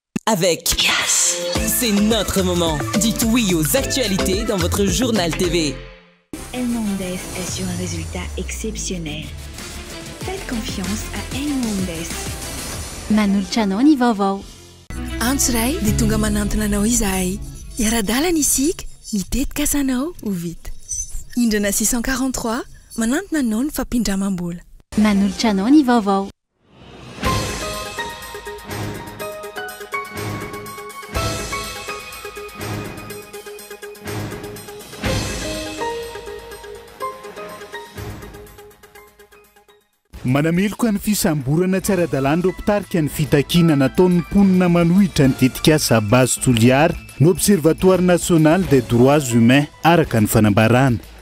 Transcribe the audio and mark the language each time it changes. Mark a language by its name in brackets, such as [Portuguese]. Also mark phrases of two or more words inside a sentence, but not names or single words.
[French] avec Yes. C'est notre moment. Dites oui aux actualités dans votre journal TV. El Mondes assure un résultat exceptionnel. Faites confiance à El Mondes. [Malagasy] Manolotra anao ny vaovao. Antsiray dia tonga manantona anao izahay. Iara-dalana isika, mitetika asanao ho vita. Indrana 643 manantona anao ny fampindramam-bola. Manolotra anao ny vaovao. Manameloka ny fisamborana tsy ara-dalàna ireo mpitarika ny fitakiana nataon'ny mponina manohitra ny tetikasa base Toliara ny Observatoire National des Droits Humains araka ny fanambarana.